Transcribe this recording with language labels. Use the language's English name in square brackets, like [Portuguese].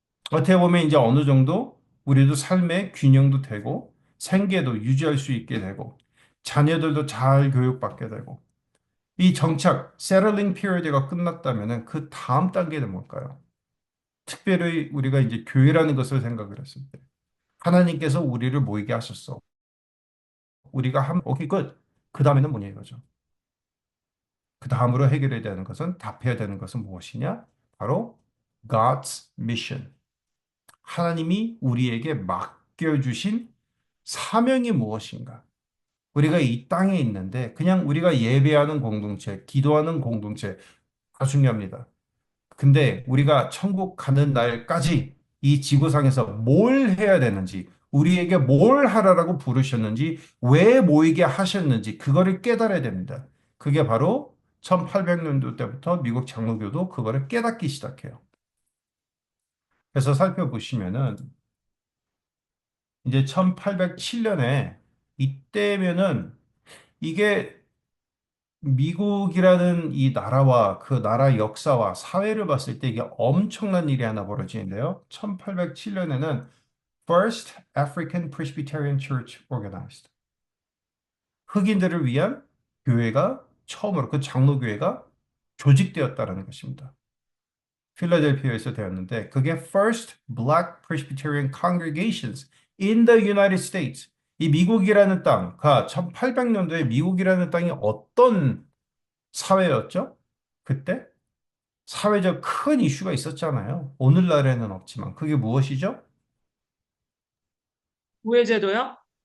[Korean] 어떻게 보면 이제 어느 정도 우리도 삶의 균형도 되고 생계도 유지할 수 있게 되고 자녀들도 잘 교육받게 되고 이 정착, 세틀링 피리어드가 끝났다면은 그 다음 단계는 뭘까요? 특별히 우리가 이제 교회라는 것을 생각을 했을 때 하나님께서 우리를 모이게 하셨어. 우리가 오케이 끝. 그 다음에는 뭐냐 이거죠. 그 다음으로 해결해야 되는 것은 답해야 되는 것은 무엇이냐? 바로 [English] God's mission. [Korean] 하나님이 우리에게 맡겨주신 사명이 무엇인가? 우리가 이 땅에 있는데 그냥 우리가 예배하는 공동체, 기도하는 공동체 다 중요합니다. 근데 우리가 천국 가는 날까지 이 지구상에서 뭘 해야 되는지, 우리에게 뭘 하라고 부르셨는지, 왜 모이게 하셨는지, 그거를 깨달아야 됩니다. 그게 바로 1800년도 때부터 미국 장로교도 그거를 깨닫기 시작해요. 그래서 살펴보시면은 이제 1807년에 이때면은 이게 미국이라는 이 나라와 그 나라 역사와 사회를 봤을 때 이게 엄청난 일이 하나 벌어지는데요. [English] 1807년에는 First African Presbyterian Church Organized. [Korean] 흑인들을 위한 교회가 처음으로 그 장로교회가 조직되었다라는 것입니다. 필라델피아에서 되었는데 그게 [English] First Black Presbyterian Congregations in the United States. [Korean] 이 미국이라는 땅, 1800년도에 미국이라는 땅이 어떤 사회였죠? 그때 사회적 큰 이슈가 있었잖아요. 오늘날에는 없지만 그게 무엇이죠? 우회제도요?